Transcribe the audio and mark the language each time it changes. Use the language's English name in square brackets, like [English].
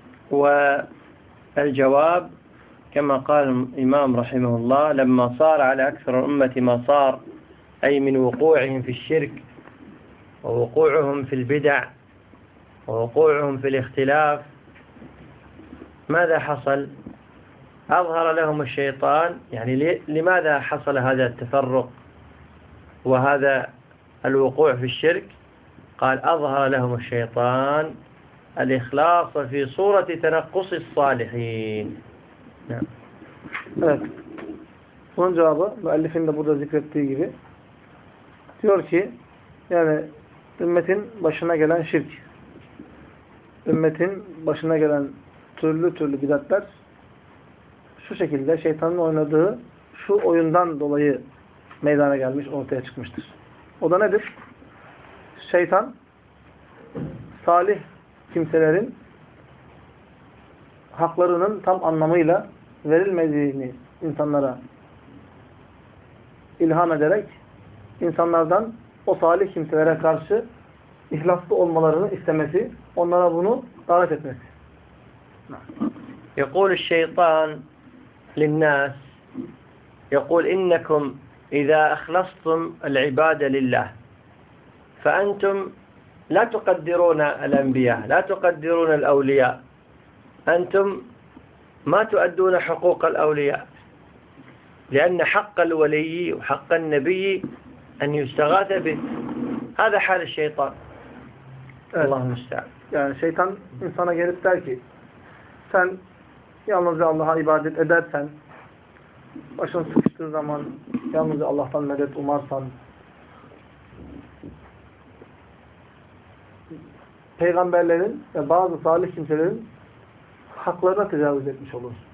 [Turkish] Ve cevap [Arabic] كما قال الإمام رحمه الله لما صار على أكثر الأمة ما صار أي من وقوعهم في الشرك ووقوعهم في البدع ووقوعهم في الاختلاف ماذا حصل؟ أظهر لهم الشيطان يعني لماذا حصل هذا التفرق وهذا الوقوع في الشرك؟ قال أظهر لهم الشيطان الإخلاص في صورة تنقص الصالحين. [Turkish] Evet. Bunun cevabı müellifin de burada zikrettiği gibi diyor ki yani ümmetin başına gelen şirk, ümmetin başına gelen türlü türlü bidatler şu şekilde şeytanın oynadığı şu oyundan dolayı meydana gelmiş, ortaya çıkmıştır. O da nedir? Şeytan, salih kimselerin haklarının tam anlamıyla verilmediğini insanlara ilham ederek insanlardan o salih kimselere karşı ihlaslı olmalarını istemesi, onlara bunu davet etmesi. [Arabic] يقول الشيطان للناس يقول إنكم إذا أخلصتم العبادة لله فأنتم لا تقدرون الأنبياء لا تقدرون الأولياء أنتم ما تؤدون حقوق الأولياء لأن حق الولي وحق النبي أن يستغاث به هذا حال الشيطان الله المستعان يعني شيطان إنسانا [Turkish] gelip der ki sen yalnızca Allah'a ibadet edersen, başın sıkıştığı zaman yalnızca Allah'tan medet umarsan, peygamberlerin ve bazı salih kimselerin haklarına tecavüz etmiş olur.